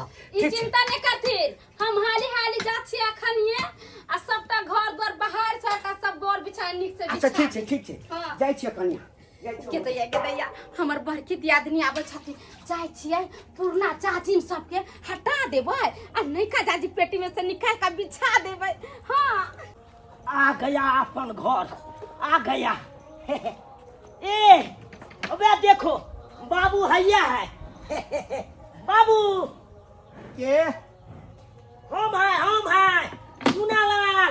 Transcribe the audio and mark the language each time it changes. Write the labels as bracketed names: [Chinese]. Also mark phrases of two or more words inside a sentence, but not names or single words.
[Maithili] ई चिंता नहीं करथिन, हम हाली जा छी अखनिए आ सबटा घर द्वार बाहर से का सब बोर बिछा नीक से बिछा। अच्छा ठीक छै जाइ छी कन्या। गेदैया हमर बड़की दियादनी आबै छथिन, जाइ छियै पुरना चाची सबके हटा देबै आ नैका जाजी पेटी में से निकाल के बिछा देबै। हाँ आ गया अपन घर, आ गया। ए अबे देखो बाबू हैया है। बाबू के हम है चुनालाल